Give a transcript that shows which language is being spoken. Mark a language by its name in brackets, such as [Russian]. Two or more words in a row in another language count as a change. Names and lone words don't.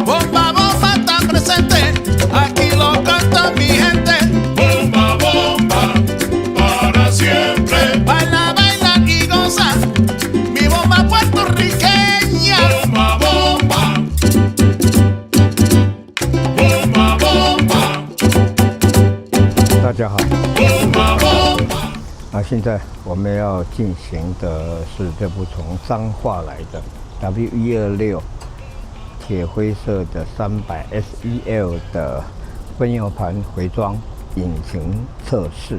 [Spanish] Bomba, bomba está presente, aquí lo canta mi gente. Bomba, bomba, para siempre. Baila, baila y goza, mi bomba puertorriqueña. Bomba, bomba, bomba, bomba, [Chinese] 大家好， [Spanish] bomba, bomba. [Chinese] 现在我们要进行的是这部从彰化来的 W126铁灰色的300 SEL 的分油盘回装引擎测试。